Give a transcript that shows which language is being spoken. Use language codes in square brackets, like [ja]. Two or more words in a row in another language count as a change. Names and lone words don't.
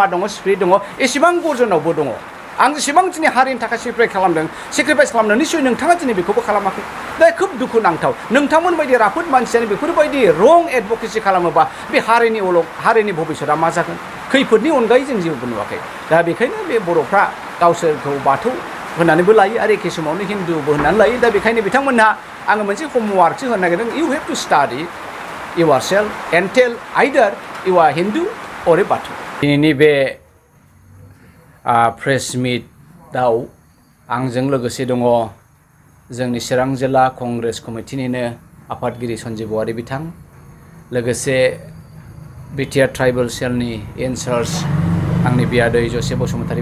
[brx] दङ स्पिरिट दङ एसेबां गर्जनावबो दङ आं जेसेबां दिनै हारिनि थाखाय सेक्रिफाइस खालामदों निश्चय नोंथाङा दिनै बेखौबो खालामाखै दा खोब दुखुनांथाव नोंथांमोन बायदि राफोद मानसियानो बेफोरबायदि रं एडभकेसि खालामोबा बे हारिनि भबिष्यता मा जागोन खैफोदनि अनगायै जों जेबो नुवाखै दा बेखायनो बे बर'फ्रा गावसोरखौ बाथौ होननानैबो लायो आरो एखे समावनो हिन्दुबो होननानै लायो दा बेखायनो बिथांमोनहा आङो मोनसे हमवार्कसो होनो नागिरदों [en] you have to study yourself and tell either you are Hindu or a Batu. [brx] दिनैनि बे प्रेस मिटआव आंजों लोगोसे दङ जोंनि चिरां जिल्ला कंग्रेस कमिटिनिनो आफादगिरि सन्जिब औवारि बिथां लोगोसे बिटिआर ट्राइबेल सेलनि इनचार्ज आंनि बियादै जसे बसुमतारी